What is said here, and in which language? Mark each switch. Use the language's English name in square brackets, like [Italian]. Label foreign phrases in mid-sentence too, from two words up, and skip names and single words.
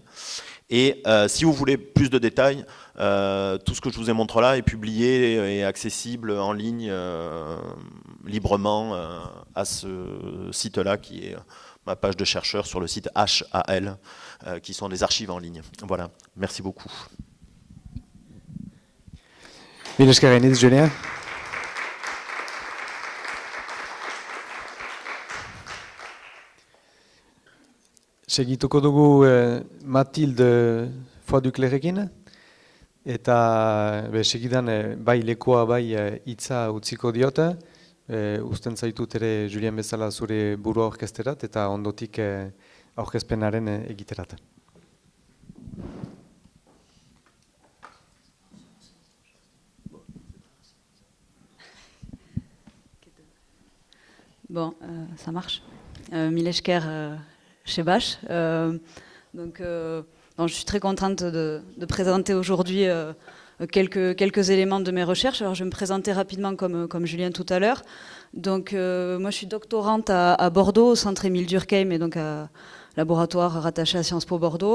[French] Et si vous voulez plus de détails, tout ce que je vous ai montré là est publié et accessible en ligne librement à ce site-là qui est ma page de chercheur sur le site HAL, qui sont des archives en ligne. Voilà, merci beaucoup. [Basque] Mila esker gainitz, Julien. Segituko dugu Matilde Foaduklerekin, eta segidan bai lekoa bai hitza utziko diote, uzten zaitut ere Julien bezala zure burua aurkezterat eta ondotik aurkezpenaren egiterat. [French] Bon, ça marche. [Basque] Mila esker chez Bash. [French] Donc, je suis très contente de présenter aujourd'hui quelques éléments de mes recherches. Alors, je vais me présenter rapidement comme Julien tout à l'heure. Donc, moi, je suis doctorante à Bordeaux, au centre Émile Durkheim, et donc à laboratoire rattaché à Sciences Po Bordeaux.